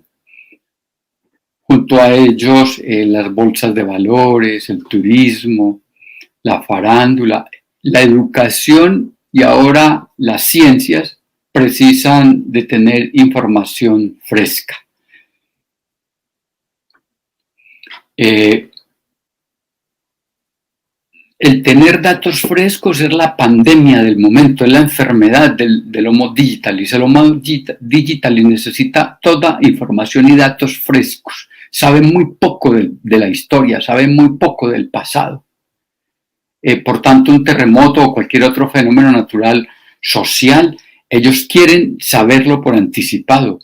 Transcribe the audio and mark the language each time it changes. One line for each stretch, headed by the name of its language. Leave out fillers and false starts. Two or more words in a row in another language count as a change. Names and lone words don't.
Spanish: Junto a ellos, las bolsas de valores, el turismo, la farándula, la educación y ahora las ciencias precisan de tener información fresca. El tener datos frescos es la pandemia del momento, es la enfermedad del Homo digitalis. El Homo digitalis necesita toda información y datos frescos. Sabe muy poco de la historia, sabe muy poco del pasado. Por tanto, un terremoto o cualquier otro fenómeno natural social, ellos quieren saberlo por anticipado.